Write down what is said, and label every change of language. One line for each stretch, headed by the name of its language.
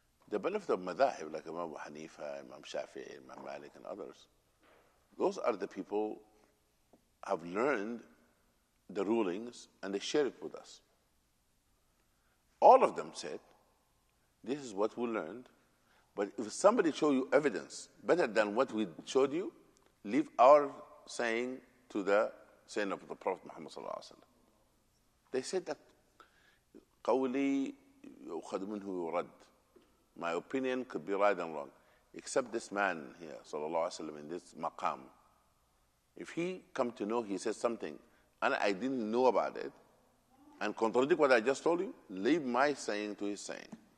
English: The benefit of madahib, like Imam Abu Hanifa, Imam Shafi'i, Imam Malik, and others, those are the people have learned the rulings and they share it with us. All of them said, this is what we learned, but if somebody show you evidence better than what we showed you, leave our saying to the saying of the Prophet Muhammad sallallahu alaihi wasallam. They said that
Arabic: قولي يؤخذ منه يرد.
English: My opinion could be right and wrong, except this man here sallallahu alaihi wasallam in this maqam. If he come to know, he says something and I didn't know about it and contradict what I just told you, leave my saying to his saying.